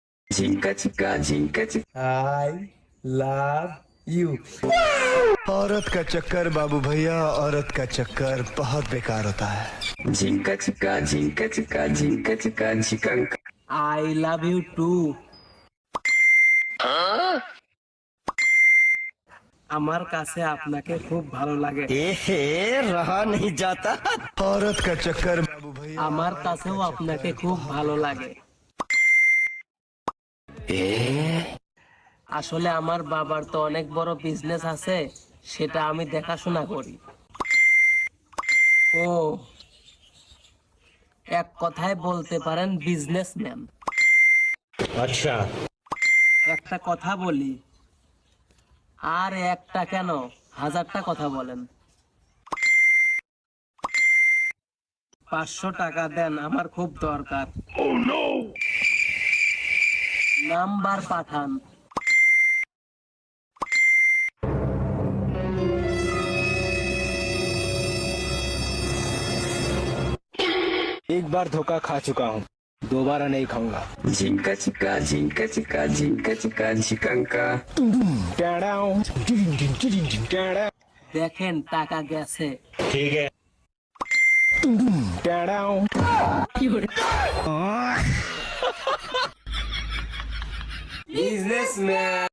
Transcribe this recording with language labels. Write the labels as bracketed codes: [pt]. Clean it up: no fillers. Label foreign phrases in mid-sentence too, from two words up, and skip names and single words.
[en] झिंका चिका झिंका चिका I love you. [hi] औरत का चक्कर बाबू भैया, औरत का चक्कर बहुत बेकार होता है। झिंका चिका झिंका चिका झिंका चिका झिकंका [en] I love you too. [bn] আমার কাছে আপনাকে খুব ভালো লাগে। [hi] रहा नहीं जाता। औरत का चक्कर बाबू भैया, [bn] আমার কাছেও আপনাকে খুব ভালো লাগে। আসলে আমার বাবার তো অনেক বড় বিজনেস আছে, সেটা আমি দেখাশোনা করি। ও, এক কথায় বলতে পারেন বিজনেসম্যান। [hi] अच्छा [bn] একটা কথা বলি, আর একটা কেন, হাজারটা কথা বলেন। 500 টাকা দেন, আমার খুব দরকার। নাম্বার পাঠান। [hi] एक बार धोखा खा चुका हूँ, दोबारा नहीं खाऊंगा। झिंका चिका झिंका चिका झिंका चिका झिकंका [bn] দেখেন টাকা গেছে। [hi] ठीक है। [bn] বিজনেসম্যান।